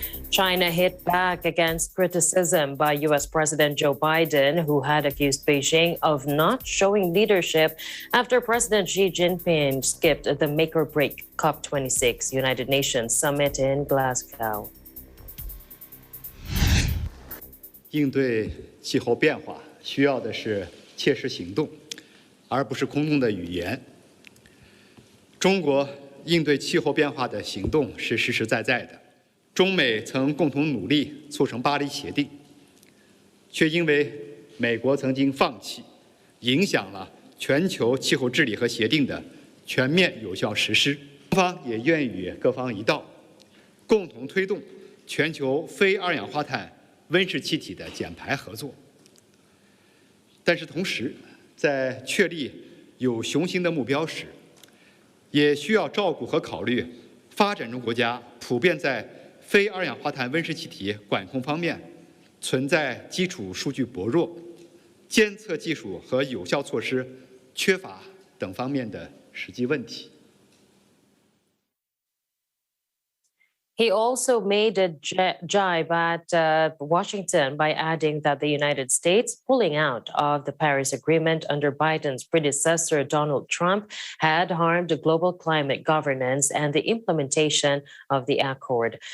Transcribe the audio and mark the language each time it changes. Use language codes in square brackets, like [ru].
[en] China hit back against criticism by U.S. President Joe Biden, who had accused Beijing of not showing leadership after President Xi Jinping skipped the make-or-break COP26 United Nations Summit in Glasgow. [zh] 应对气候变化需要的是切实行动，而不是空洞的语言。中国应对气候变化的行动是实实在在的。中美曾共同努力促成巴黎协定，却因为美国曾经放弃，影响了全球气候治理和协定的全面有效实施。中方也愿与各方一道，共同推动全球非二氧化碳温室气体的减排合作。但是同时，在确立有雄心的目标时，也需要照顾和考虑发展中国家普遍在非二氧化碳温室气体管控方面存在基础数据薄弱、监测技术和有效措施缺乏等方面的实际问题。 [en] He also made a jibe at Washington by adding that the United States pulling out of the Paris Agreement under Biden's predecessor, Donald Trump, had harmed global climate governance and the implementation of the accord.